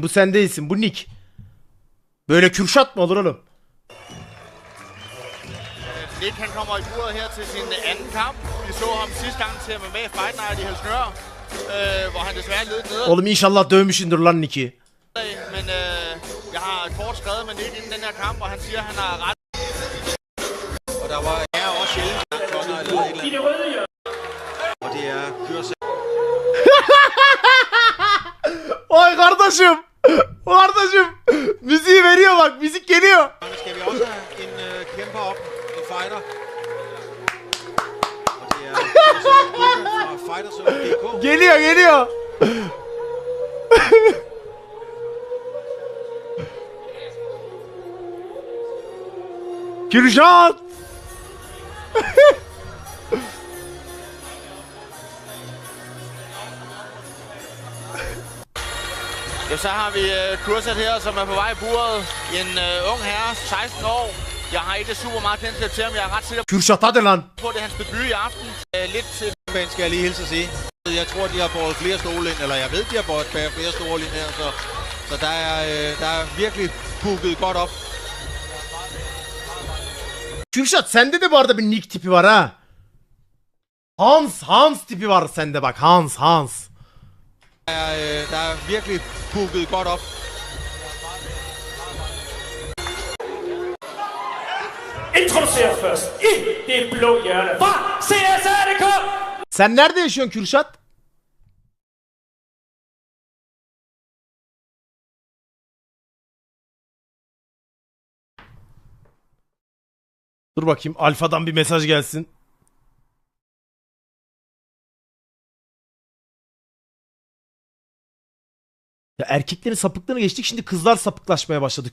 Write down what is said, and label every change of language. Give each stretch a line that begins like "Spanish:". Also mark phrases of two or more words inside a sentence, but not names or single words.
Turkish: Bu sen değilsin. Bu Nick. Böyle Kürşat mı olur oğlum?
Danish: Nick han kommer i buret her til sin anden kamp. Vi så ham sidste gang til at være med i Fight Night i Helsingør, hvor han desværre led ned.
Turkish: Oğlum inşallah dövmüşsündür lan Nick'i.
Danish: Men jeg har et kort skrevet med Nick inden den her kamp, og han siger, at han har ret. Og der var også sjældent konger eller et eller andet. Og det er Kürşat.
Turkish: Oy kardeşim. Kardeşim. Müziği veriyor bak. Müzik geliyor.
Danish: Skal vi også have en kæmper op, en fighter. Og det er Kürşat fra Fighterzone.dk.
Turkish: Geliyor geliyor. Kürşat.
Danish: Ja, så har vi Kürşat her, som er på vej i buret. En ung herre, 16 år. Jeg har ikke super meget kendskab til ham. Jeg er ret sikker
Turkish: Kürşat hadi lan.
Danish: på, at det er hans debut i aften. Lidt til... Men skal jeg lige hilse at sige. Jeg tror, de har båret flere stole ind, eller jeg ved, de har båret flere stole ind her, så der er virkelig booket godt op.
Turkish: Kürşat sende de bu arada bir Nick tipi var ha. Hans tipi var sende bak.
Danish: Hans. Der er virkelig booket godt op. Introducerer først i det blå hjørne fra CSRDK.
Turkish: Sen nerede yaşıyorsun Kürşat? Dur bakayım Alfa'dan bir mesaj gelsin. Ya erkeklerin sapıklığını geçtik, şimdi kızlar sapıklaşmaya başladı.